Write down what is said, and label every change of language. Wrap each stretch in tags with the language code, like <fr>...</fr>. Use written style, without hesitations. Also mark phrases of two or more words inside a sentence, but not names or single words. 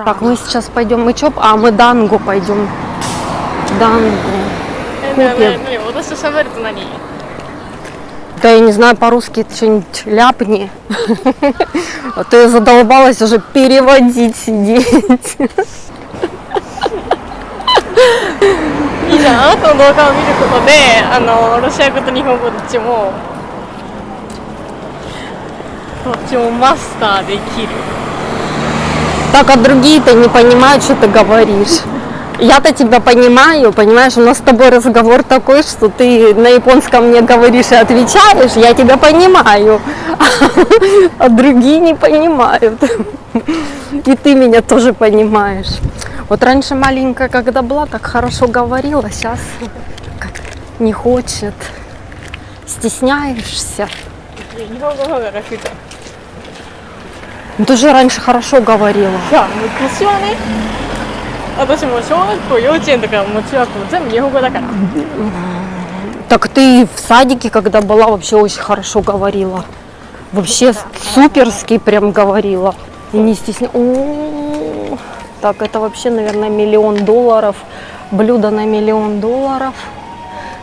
<ru>Так, мы сейчас пойдем, мы дангу пойдем. Дангу. Купим. Да я не знаю, по-русски что-нибудь ляпни. А то я задолбалась уже переводить, сидеть.</ru> <ja>いいじゃん、あなたの動画を見ることでロシア語と日本語どっちもマスターできる。</ja> <ru>Так, а другие-то не понимают, что ты говоришь. Я-то тебя понимаю, понимаешь, у нас с тобой разговор такой, что ты на японском мне говоришь и отвечаешь, я тебя понимаю, а другие не понимают. И ты меня тоже понимаешь. Вот раньше маленькая, когда была, так хорошо говорила, сейчас как не хочет, стесняешься. Ну, ты же раньше хорошо говорила.</ru> <ja>昔はね、私も小学校、幼稚園とかも中学校全部日本語だから。</ja> <ru>Так ты в садике, когда была, вообще очень хорошо говорила. Вообще суперски прям говорила. И не стесняйся. Так, это вообще, наверное, $1 000 000. Блюдо на $1 000 000.</ru>